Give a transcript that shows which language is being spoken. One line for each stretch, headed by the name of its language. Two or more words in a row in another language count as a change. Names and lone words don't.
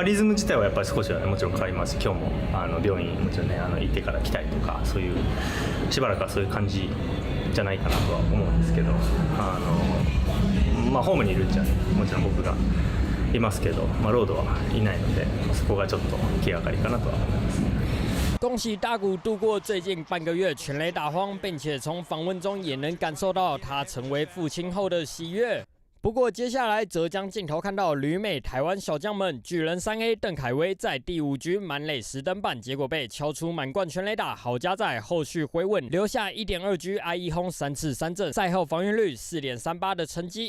Japanese: リズム自体はやっぱり少しは、ね、もちろん変わります。今日も病院もちろんね行ってから来たりとか、そういうしばらくはそういう感じじゃないかなとは思うんですけど、ホームにいるんじゃもちろん僕がいますけど、ロードはいないので、そこがちょっと気がかりかなとは思います。
Chinese: 恭喜大谷度过最近半个月全垒打荒，并且从访问中也能感受到他成为父亲后的喜悦。不过接下来则将镜头看到旅美台湾小将们，巨人3A 邓凯威在第5局满垒时登板，结果被敲出满贯全垒打，好加在后续回稳，留下1.2局I1轰3次3振，赛后防御率4.38的成绩。